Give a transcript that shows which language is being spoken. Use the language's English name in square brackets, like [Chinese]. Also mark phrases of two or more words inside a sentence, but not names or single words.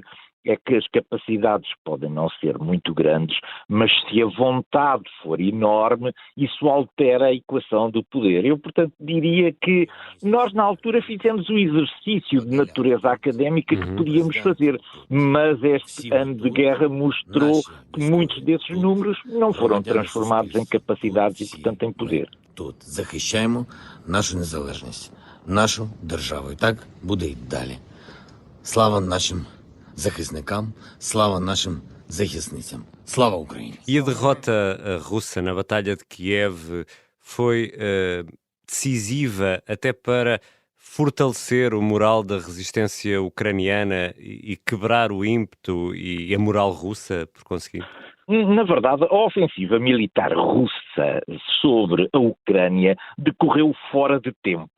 [Portuguese] É que as capacidades podem não ser muito grandes, mas se a vontade for enorme, isso altera a equação do poder. Eu, portanto, diria que nós, na altura, fizemos o exercício de natureza académica que podíamos fazer, mas este ano de guerra mostrou que muitos desses números não foram transformados em capacidades e, portanto, em poder. [Ukrainian] Тут захищаємо нашу незалежність, нашу державу. І так буде й далі. Слава нашим захисникам, слава нашим захисницям. Слава Україні! [Portuguese] E a derrota russa na Batalha de Kiev foi decisiva até para fortalecer o moral da resistência ucraniana e quebrar o ímpeto e a moral russa, por conseguinte? Na verdade, a ofensiva militar russa sobre a Ucrânia decorreu fora de tempo.